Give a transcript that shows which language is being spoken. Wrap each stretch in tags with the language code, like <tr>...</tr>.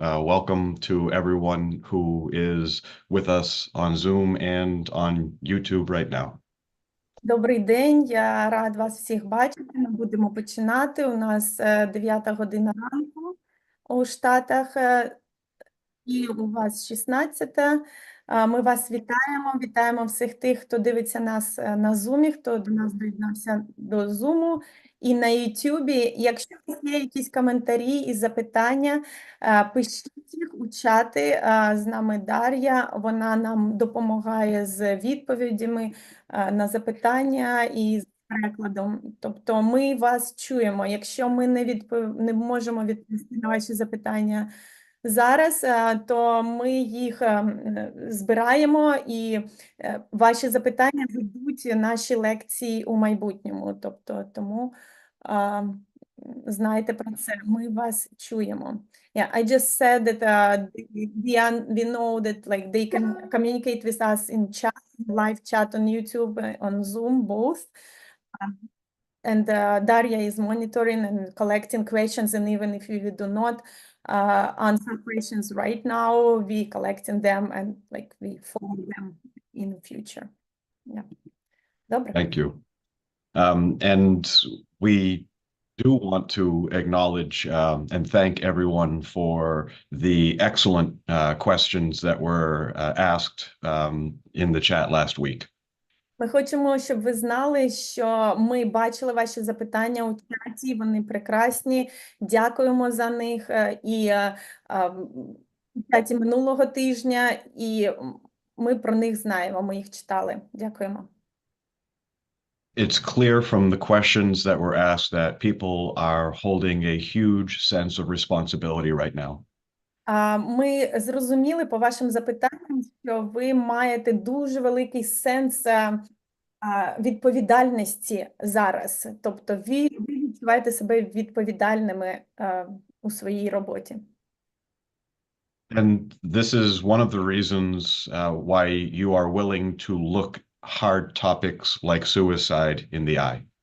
<en>Welcome to everyone who is with us on Zoom and on YouTube right now.</en> <uk>Добрий день, я рад вас всіх бачити. Ми будемо починати. У нас 9 година ранку у Штатах і у вас 16. Ми вас вітаємо, вітаємо всіх тих, хто дивиться нас на Zoom, хто до нас доєднався до Zoom і на YouTube. Якщо у вас є якісь коментарі і запитання, пишіть їх у чати. З нами Дар'я, вона нам допомагає з відповідями на запитання і з перекладом. Тобто ми вас чуємо. Якщо ми не можемо відповісти на ваші запитання зараз, то ми їх збираємо і ваші запитання ведуть наші лекції у майбутньому. Тобто, тому знайте про це, ми вас чуємо.</uk> <en>Yeah, I just said that we know that like they can communicate with us in chat, live chat on YouTube, on Zoom, both. And Daria is monitoring and collecting questions, and even if we do not answer questions right now, we collecting them and like we follow them in the future. Yeah.</en> <uk>Добре.</uk> <en>Thank you. And we do want to acknowledge and thank everyone for the excellent questions that were asked in the chat last week.</en> <uk>Ми хочемо, щоб ви знали, що ми бачили ваші запитання у чаті, вони прекрасні, дякуємо за них. І у чаті минулого тижня, і ми про них знаємо, ми їх читали. Дякуємо.</uk> <en>It's clear from the questions that were asked that people are holding a huge sense of responsibility right now.</en> <uk>Ми зрозуміли по вашим запитанням, що ви маєте дуже великий сенс відповідальності зараз. Тобто ви відчуваєте себе відповідальними у своїй роботі.</uk> <en>And this is one of the reasons why you are willing to look hard topics like suicide in the eye.</en>